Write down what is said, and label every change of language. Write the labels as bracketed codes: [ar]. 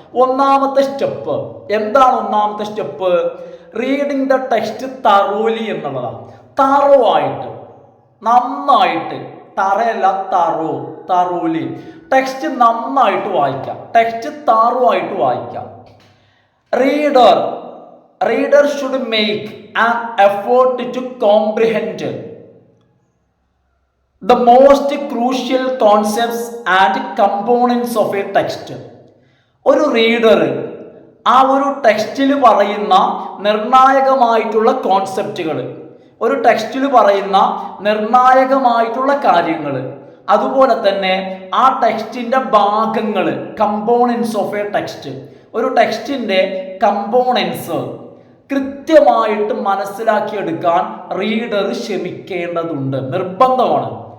[ml] ഒന്നാമത്തെ സ്റ്റെപ്പ് എന്താണ്? ഒന്നാമത്തെ step [en] reading the text thoroughly [ml] എന്നുള്ളതാണ്. തറോ ആയിട്ട്, നന്നായിട്ട്, തറയല്ല തറോ, തറോലി, ടെക്സ്റ്റ് നന്നായിട്ട് വായിക്കാം, ടെക്സ്റ്റ് തറോ ആയിട്ട് വായിക്കാം. [en] Reader should make an effort to comprehend the most crucial concepts and components of a text. [ml] ഒരു റീഡർ ആ ഒരു ടെക്സ്റ്റിൽ പറയുന്ന നിർണായകമായിട്ടുള്ള കോൺസെപ്റ്റുകൾ, ഒരു ടെക്സ്റ്റിൽ പറയുന്ന നിർണായകമായിട്ടുള്ള കാര്യങ്ങൾ, അതുപോലെ തന്നെ ആ ടെക്സ്റ്റിന്റെ ഭാഗങ്ങൾ, [en] components of a text, [ml] ഒരു ടെക്സ്റ്റിന്റെ കമ്പോണൻസ് കൃത്യമായിട്ട് മനസ്സിലാക്കിയെടുക്കാൻ റീഡർ ശ്രമിക്കേണ്ടതുണ്ട്, നിർബന്ധമാണ്.